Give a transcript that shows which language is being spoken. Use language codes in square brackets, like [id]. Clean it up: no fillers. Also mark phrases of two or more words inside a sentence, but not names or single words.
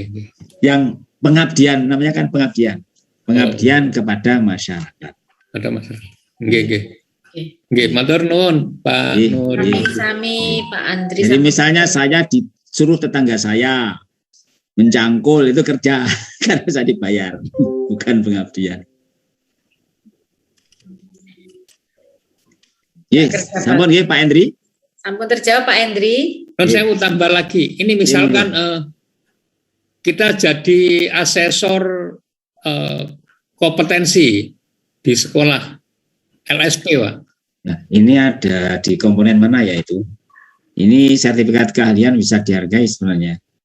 [id] Yang pengabdian namanya kan pengabdian kepada masyarakat. Pada masyarakat. [jv] Nggih, matur nuwun Pak Nur. Sami Pak Andri. [id] Jadi misalnya saya disuruh tetangga saya mencangkul itu kerja karena saya dibayar, bukan pengabdian. [jv] Sampun nggih Pak Hendri. [id] Sampun terjawab Pak Hendri. Dan saya mau tambah lagi. Ini misalkan kita jadi asesor kompetensi di sekolah LSP Pak. Nah, ini ada di komponen mana ya itu? Ini sertifikat keahlian bisa dihargai sebenarnya.